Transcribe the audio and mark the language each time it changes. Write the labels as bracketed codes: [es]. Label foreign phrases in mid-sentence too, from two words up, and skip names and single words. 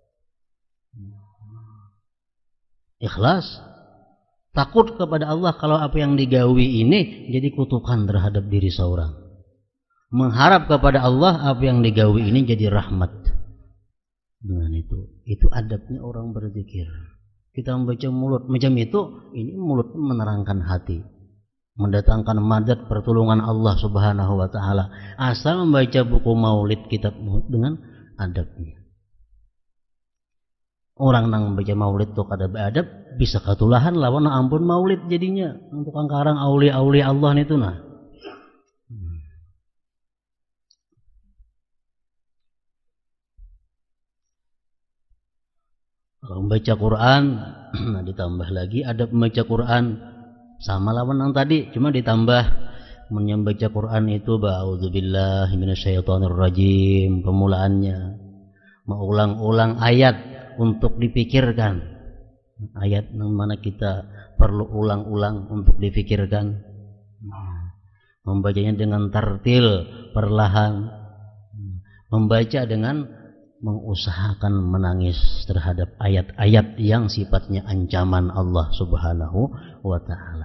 [id] Ikhlas, takut kepada Allah kalau apa yang digawi ini jadi kutukan terhadap diri seorang. Mengharap kepada Allah apa yang digawi ini jadi rahmat. Nah, itu adabnya orang berzikir. Kita membaca mulut macam itu, ini mulut menerangkan hati, mendatangkan madad pertolongan Allah [ar] سبحانه وتعالى. [id] Asal membaca buku maulid, kitab maulid dengan adabnya. [bjn] Orang yang membaca maulid itu kada beradab bisa katulahan lawan ampun maulid jadinya untuk angkarang aulia-aulia Allah itu nah. [id] Kalau membaca Quran, nah ditambah lagi adab membaca Quran sama lawan yang tadi, cuma ditambah membaca Quran itu [ar] بأعوذ بالله من الشيطان الرجيم [id] pemulaannya, mengulang-ulang ayat untuk dipikirkan, ayat yang mana kita perlu ulang-ulang untuk dipikirkan, membacanya dengan tartil perlahan, membaca dengan mengusahakan menangis terhadap ayat-ayat yang sifatnya ancaman Allah [ar] سبحانه وتعالى.